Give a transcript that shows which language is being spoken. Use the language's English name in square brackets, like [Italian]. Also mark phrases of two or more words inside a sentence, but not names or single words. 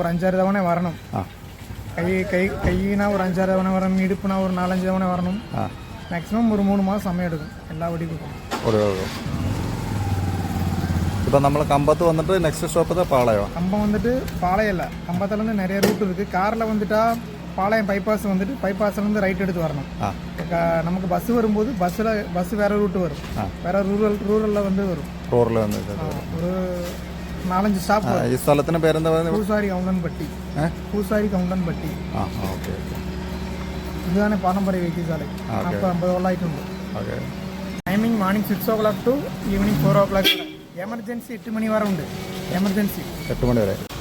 [Malayalam] ഒരു 5-6 തവണ വരണം. കൈയിനാ ഒരു 5-6 തവണ വരണം. ഇടുപ്പിനാ ഒരു 4-5 തവണ വരണം. മാക്സിമം ഒരു 3 മാസം സമയം എടുക്കും എല്ലാ ഒടിവും. ഇപ്പം നമ്മൾ കമ്പത്ത് വന്നിട്ട് [English] next stop [Malayalam] പാളയോ? കമ്പം വന്നിട്ട് പാളയല്ല, കമ്പത്തിലിருந்து [Tamil] நிறைய ரூட் இருக்குது. காரில் வந்துட்டா பாளையம் பைபாஸ் வந்துட்டு பைபாஸ்லேருந்து ரைட் எடுத்து வரணும். நமக்கு பஸ் வரும்போது பஸ் வேற ரூட்டு வரும். வேற ரூரலில் வந்து வரும். [Malayalam] റൂറലിൽ വന്ന് ഒരു 4-5 സ്റ്റോപ്പ്. ഈ സ്ഥലത്തിന് പേരെന്താ പറയുന്നത്? പൂസാരി കൗണ്ടൻപട്ടി. ഓക്കെ. ഇതാണ് പാരമ്പര്യ വൈദ്യശാല. 40-50 കൊല്ലമായിട്ടുണ്ട്. [English] Timing morning 6 o'clock to evening 4 o'clock. [Malayalam] എമർജൻസി 8 മണി വരെ ഉണ്ട്. എമർജൻസി 8 മണി വരെ.